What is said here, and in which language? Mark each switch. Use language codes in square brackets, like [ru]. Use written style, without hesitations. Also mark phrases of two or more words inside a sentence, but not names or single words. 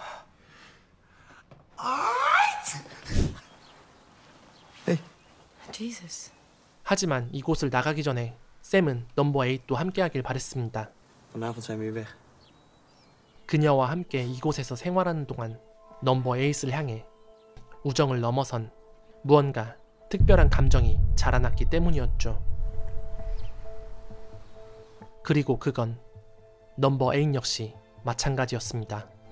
[nl] Jesus. [ko] 하지만 이곳을 나가기 전에 샘은 넘버 8도 함께하길 바랬습니다. [nl] Vanavond zijn we weer weg. [ko] 그녀와 함께 이곳에서 생활하는 동안 넘버 8을 향해 우정을 넘어선 무언가 특별한 감정이 자라났기 때문이었죠. 그리고 그건 넘버 8 역시 마찬가지였습니다.